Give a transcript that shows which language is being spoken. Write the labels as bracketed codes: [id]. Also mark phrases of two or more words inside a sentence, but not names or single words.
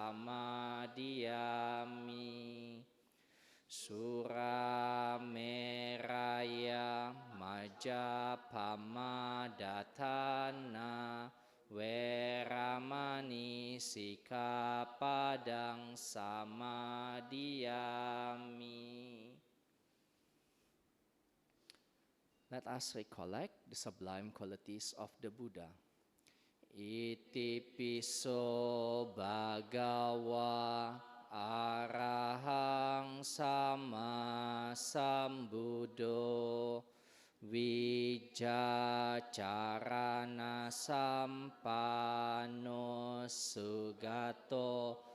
[pi] Samadhiyami, Surameraya Majapamadatana Veramani Sikapadang Samadhiyami. [en] Let us recollect the sublime qualities of the Buddha. [pi] Iti piso bhagawa arahang sama sambuddho Vijacarana sampano sugato